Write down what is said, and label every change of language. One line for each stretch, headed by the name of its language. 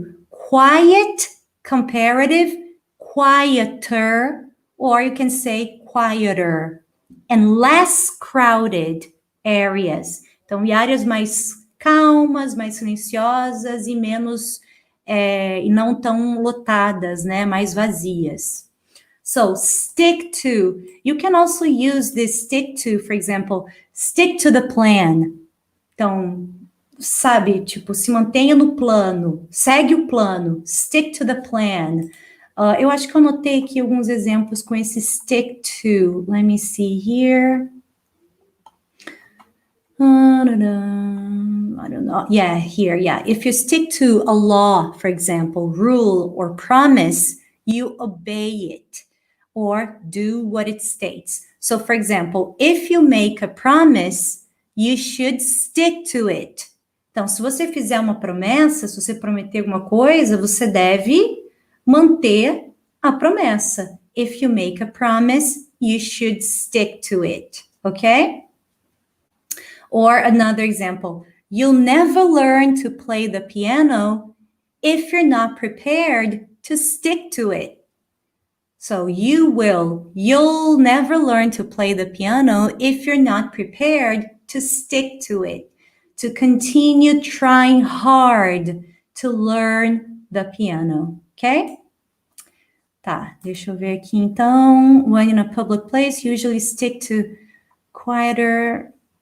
English: Quiet, comparative, quieter, Or you can say quieter and less crowded areas.
Portuguese: Então, e áreas mais calmas, mais silenciosas e menos, e não tão lotadas, né? Mais vazias.
English: So, stick to. You can also use this stick to, for example, stick to the plan.
Portuguese: Então, sabe, tipo, se mantenha no plano, segue o plano,
English: stick to the plan.
Portuguese: Eu acho que eu anotei aqui alguns exemplos com esse stick to.
English: Let me see here. I don't know. Yeah, here, yeah. If you stick to a law, for example, rule or promise, you obey it or do what it states. So, for example, if you make a promise, you should stick to it.
Portuguese: Então, se você fizer uma promessa, se você prometer alguma coisa, você deve manter a promessa.
English: If you make a promise, you should stick to it, okay? Or another example, you'll never learn to play the piano if you're not prepared to stick to it. So you'll never learn to play the piano if you're not prepared to stick to it, to continue trying hard to learn the piano, okay?
Portuguese: Tá, deixa eu ver aqui então.
English: When in a public place, usually stick to quieter.